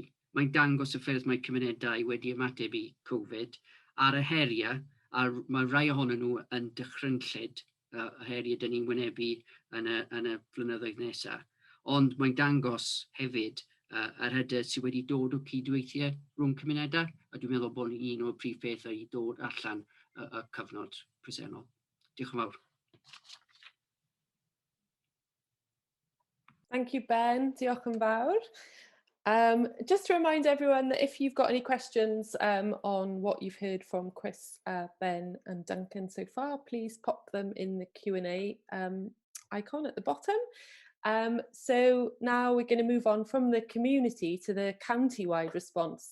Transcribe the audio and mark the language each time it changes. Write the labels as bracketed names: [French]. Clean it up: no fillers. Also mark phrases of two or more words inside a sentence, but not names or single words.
[Welsh] Mae'n dangos y ffyrdd mae cymunedau wedi ymateb i Covid ar y heriau, a mae rai ohonyn nhw yn dychrynllyd y heriau dyn ni'n wynebu yn y flynyddoedd nesaf. Ond mae'n dangos hefyd yr hyder sydd wedi dod o cydweithiau rhwng cymunedau, a dwi'n meddwl bod un o'r prif pethau i dod allan y cyfnod presennol. Diolch yn fawr. [English] Thank you, [Welsh] Ben. Diolch yn fawr. [English] Just to remind everyone that if you've got any questions on what you've heard from Chris, Ben and Duncan so far, please pop them in the Q&A icon at the bottom. So now we're going to move on from the community to the county-wide response.